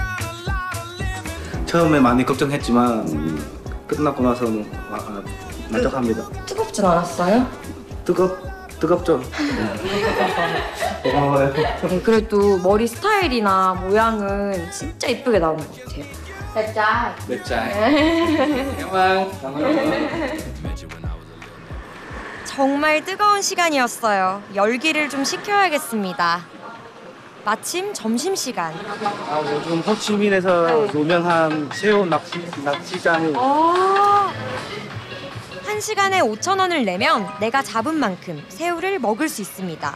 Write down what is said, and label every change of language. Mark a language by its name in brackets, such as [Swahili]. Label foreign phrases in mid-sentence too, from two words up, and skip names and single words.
[Korean] 처음에 많이 걱정했지만 끝나고 나서는 만족합니다. 뜨겁진 않았어요? 뜨겁죠? 고마워요. 그래도 머리 스타일이나 모양은 진짜 이쁘게 나오는 것 같아요. [Vietnamese] đẹp trai. Đẹp trai. Cảm ơn. [Korean] 정말 뜨거운 시간이었어요. 열기를 좀 식혀야겠습니다. 마침 점심시간. 요즘 호치민에서 유명한 새우 낚시장이 1시간에 5,000원을 내면 내가 잡은 만큼 새우를 먹을 수 있습니다.